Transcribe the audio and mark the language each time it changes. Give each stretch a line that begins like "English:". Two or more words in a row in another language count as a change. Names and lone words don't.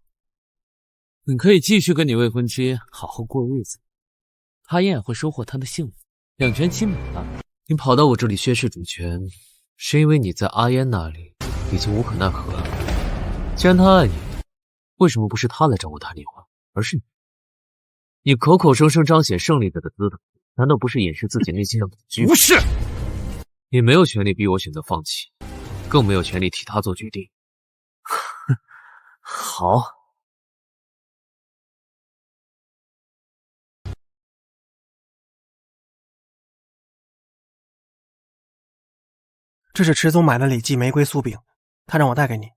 Chinese: 你可以繼續跟你未婚妻好好過日子，阿嫣也會收穫她的幸福，兩全其美吧。你跑到我這裡宣示主權，是因為你在阿嫣那裡已經無可奈何了。既然她愛你，為什麼不是她來找我談離婚，而是你？你口口聲聲彰顯勝利者的姿態，難道不是掩飾自己內心的恐懼？不是，你沒有權利逼我選擇放棄，更沒有權利替他做決定。好。這是池總買的李記玫瑰酥餅，他讓我帶給你。